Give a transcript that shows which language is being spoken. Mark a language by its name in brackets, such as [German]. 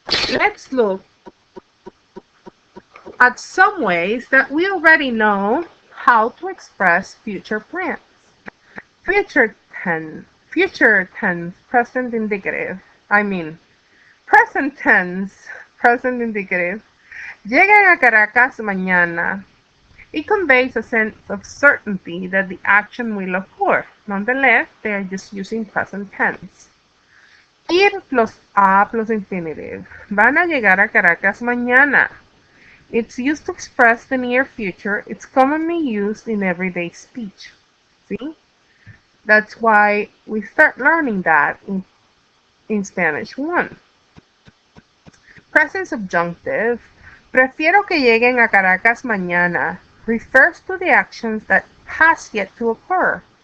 [English] Let's look at some ways that we already know how to express future plans. Future tense, present indicative. Present tense, present indicative. [Spanish] Llegan a Caracas mañana. [English] It conveys a sense of certainty that the action will occur. Nonetheless, they are just using present tense. Ir plus a plus infinitive. [Spanish] Van a llegar a Caracas mañana. [English] It's used to express the near future. It's commonly used in everyday speech. See? That's why we start learning that in Spanish 1. Present subjunctive. [Spanish] Prefiero que lleguen a Caracas mañana [English] refers to the actions that has yet to occur.